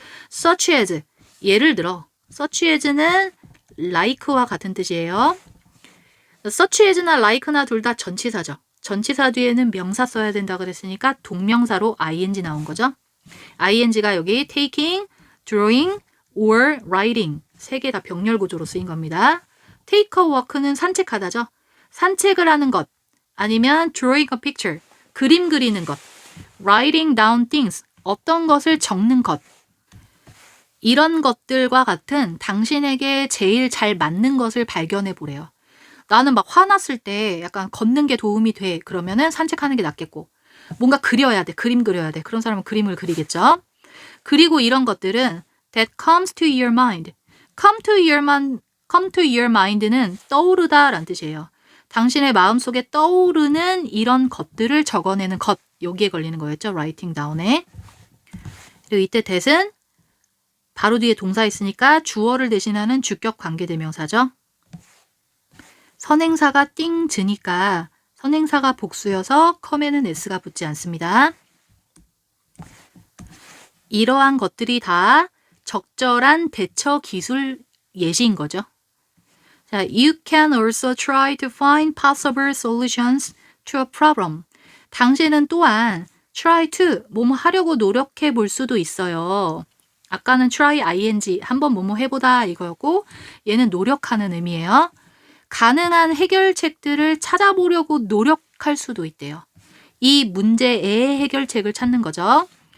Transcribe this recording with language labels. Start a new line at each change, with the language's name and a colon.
Korean: Such as, 예를 들어. such as는 like와 같은 뜻이에요. such as나 like나 둘 다 전치사죠. 전치사 뒤에는 명사 써야 된다 그랬으니까 동명사로 ing 나온 거죠. ing가 여기 taking, drawing, or writing 세 개 다 병렬 구조로 쓰인 겁니다. take a walk는 산책하다죠. 산책을 하는 것 아니면
English: drawing a picture
Korean: 그림 그리는 것
English: writing down things
Korean: 어떤 것을 적는 것 이런 것들과 같은 당신에게 제일 잘 맞는 것을 발견해 보래요. 나는 막 화났을 때 약간 걷는 게 도움이 돼. 그러면은 산책하는 게 낫겠고 뭔가 그려야 돼. 그림 그려야 돼. 그런 사람은 그림을 그리겠죠. 그리고 이런 것들은
English: that comes to your mind.
Korean: come to your mind는 떠오르다 라는 뜻이에요. 당신의 마음속에 떠오르는 이런 것들을 적어내는 것. 여기에 걸리는 거였죠. writing down에. 그리고 이때 that은 바로 뒤에 동사 있으니까 주어를 대신하는 주격 관계대명사죠. 선행사가 띵즈니까 선행사가 복수여서 come에는 s가 붙지 않습니다. 이러한 것들이 다 적절한 대처 기술 예시인 거죠.
English: 자, you can also try to find possible solutions to a problem.
Korean: 당신은 또한 try to 뭐뭐 하려고 노력해 볼 수도 있어요. 아까는 try ing 한번 뭐뭐 해보다 이거였고 얘는 노력하는 의미예요. 가능한 해결책들을 찾아보려고 노력할 수도 있대요. 이 문제의 해결책을 찾는 거죠.